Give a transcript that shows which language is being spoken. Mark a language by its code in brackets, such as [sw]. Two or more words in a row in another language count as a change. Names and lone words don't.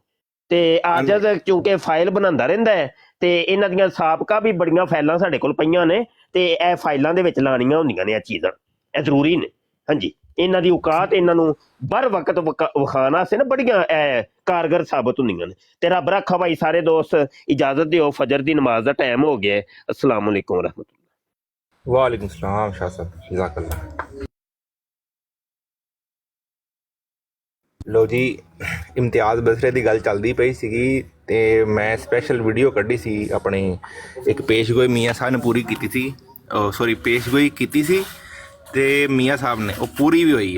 [pa] ਤੇ ਆਜਜ਼ ਕਿਉਂਕਿ ਫਾਈਲ ਬਣਾਉਂਦਾ ਰਹਿੰਦਾ ਹੈ ਤੇ ਇਹਨਾਂ ਦੀਆਂ ਸਾਬਕਾ ਵੀ ਬੜੀਆਂ ਫਾਈਲਾਂ ਸਾਡੇ ਕੋਲ ਪਈਆਂ ਨੇ ਤੇ ਇਹ ਫਾਈਲਾਂ ਦੇ ਵਿੱਚ ਲਾਣੀਆਂ ਹੁੰਦੀਆਂ ਨੇ ਇਹ ਚੀਜ਼ਾਂ, ਇਹ ਜ਼ਰੂਰੀ ਨੇ। ਹਾਂਜੀ, ਇਹਨਾਂ ਦੀ ਔਕਾਤ ਇਹਨਾਂ ਨੂੰ ਬਰ ਵਕਤ ਵਿਖਾਉਣ ਵਾਸਤੇ ਨਾ ਬੜੀਆਂ ਕਾਰਗਰ ਸਾਬਤ ਹੁੰਦੀਆਂ ਨੇ। ਤੇ ਰੱਬ ਰੱਖਾ ਭਾਈ ਸਾਰੇ ਦੋਸਤ, ਇਜਾਜ਼ਤ ਦਿਓ, ਫਜਰ ਦੀ ਨਮਾਜ਼ ਦਾ ਟਾਈਮ ਹੋ ਗਿਆ। [ar] السلام عليكم رحمة الله. وعليكم السلام شاه صاحب، جزاك الله. [pa] ਲੋ ਜੀ, ਇਮਤਿਆਜ਼ ਬਸਰੇ ਦੀ ਗੱਲ ਚੱਲਦੀ ਪਈ ਸੀਗੀ ਤੇ ਮੈਂ ਸਪੈਸ਼ਲ ਵੀਡੀਓ ਕੱਢੀ ਸੀ ਆਪਣੀ, ਇੱਕ ਪੇਸ਼ਗੋਈ ਮੀਆਂ ਸਾਹਿਬ ਨੇ ਪੂਰੀ ਕੀਤੀ ਸੀ, ਪੇਸ਼ਗੋਈ ਕੀਤੀ ਸੀ ਤੇ ਮੀਆਂ ਸਾਹਿਬ ਨੇ ਉਹ ਪੂਰੀ ਵੀ ਹੋਈ ਹੈ।